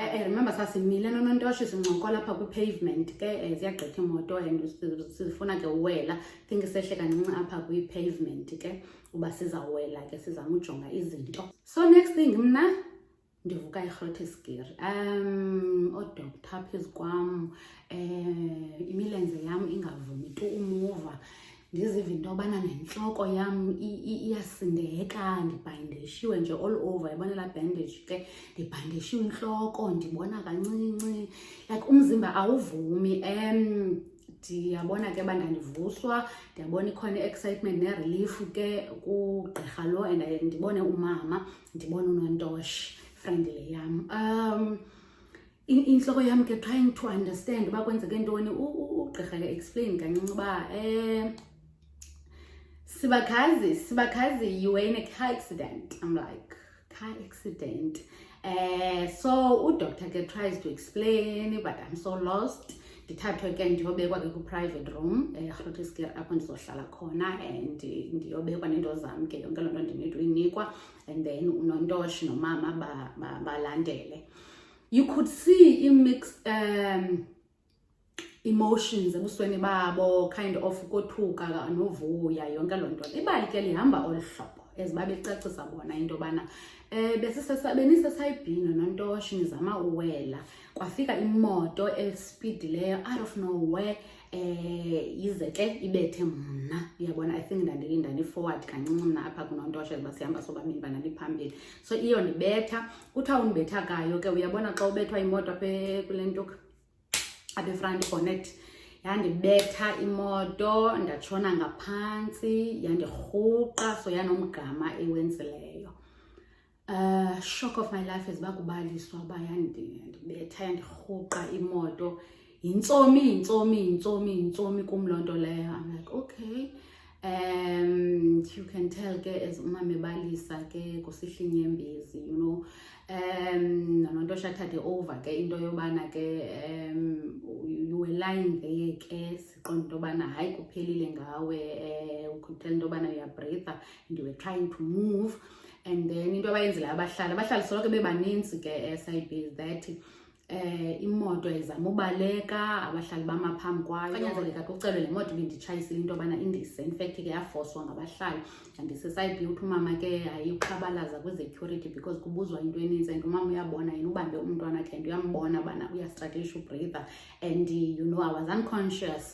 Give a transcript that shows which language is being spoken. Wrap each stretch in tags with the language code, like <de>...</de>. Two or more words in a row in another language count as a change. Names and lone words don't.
<en>I remember</en> <xh>sasimile noNontosho sincokola apha kwi-pavement ke, ziyagqitha imoto and sifuna ke uwela. I think sehle kancinci apha kwi-pavement ke uba sizawuwela ke sizama ujonga izinto. So next thing mna ndivuka iGrooteskuur. Odoctor phezu kwam, imilenze yam ingavumi tu umuva. Ndiziva into yobana nentloko yam iyasindeka, ndibhandeshiwe nje</xh> <en>all over.</en> <xh>Yabona laa bandage ke, ndibhandeshiwe intloko, ndibona kancinci, like umzimba awuvumi. Ndiyabona ke uba ndandivuswa, ndiyabona ikhona i-excitement ne-relief ke kugqirha lo, and ndibone umama, ndibone uNontosho, friend le yam. Inhloko yam ke</xh> <en>trying to understand</en> <xh>uba kwenzeke ntoni. Ugqirha ke explain kancinci uba Sibakazi,</xh> <en>you were in a car accident. I'm like, car accident? So</en> <xh>udoctor ke</xh> <en>tries to explain, but I'm so lost.</en> <xh>Ndithathwe ke ndiyobekwa ke ku-private room eGrooteskuur apho ndizohlala khona, and ndiyobekwa nento zam ke yonke loo nto ndinento uyinikwa,</xh> <en>and then</en> <xh>uNontosho nomama balandele.</xh> <en>You could see i-mixed emotions</en> <xh>ebusweni babo,</xh> <en>kind of</en> <xh>ukothuka novuya, yonke loo nto. Ibali ke lihamba olu hlobo as babecacisa bona into yobana benisesayibhi noNontosho nizama uwela, kwafika imoto espeedileyo</xh> <en>out of nowhere,</en> <xh>ize ke ibethe mna. Uyabona,</xh> <en>I think</en> <xh>ndani-forward kancinci mna apha kuNontosho as basihamba sobabini banaliphambili. So iyo ndibetha, kuthiwa undibetha kayo ke, uyabona xa ubethwa imoto apha kule nto apha</xh> <en>efront bonnet,</en> <xh>yandibetha imoto, ndatshona ngaphantsi, yandirhuqa, so yanomgama ewenzileyo.</xh> <en>Shock of my life as</en> <xh>bakubaliswa uba yandibetha, yandirhuqa imoto. Yintsomi kum loo nto leyo.</xh> <en>I'm like, okay. You can tell ke as</en> <xh>umama ebalisa ke kusihla inyembezi,</xh> <en>you know.</en> <xh>noNontosho athathe over ke into yobana ke</xh> <en>you were lying there</en> <xh>ke siqonda into yobana hayi kuphelile ngawe, ukuthela into yobana uyabreatha</xh> <en>and you were trying to move.</en> <xh>And then into abayenzile abahlali soloko bebaninzi ke SIB</xh> <en>is that</en> <xh>imoto izama ubaleka abahlali bama phambi kwayo kanyanzeleka kucelwe le moto binditshayisile into yobana indise.</xh> <en>In fact</en> <xh>ke yafoswa ngabahlali ndisesayibhi uthi umama ke ayiqhabalaza kwi-security because kubuzwa into eninzi and umama uyabona yena ubambe umntwana akhe and uyambona bana uyastruggle breather</xh> <en>and you know I was unconscious.</en>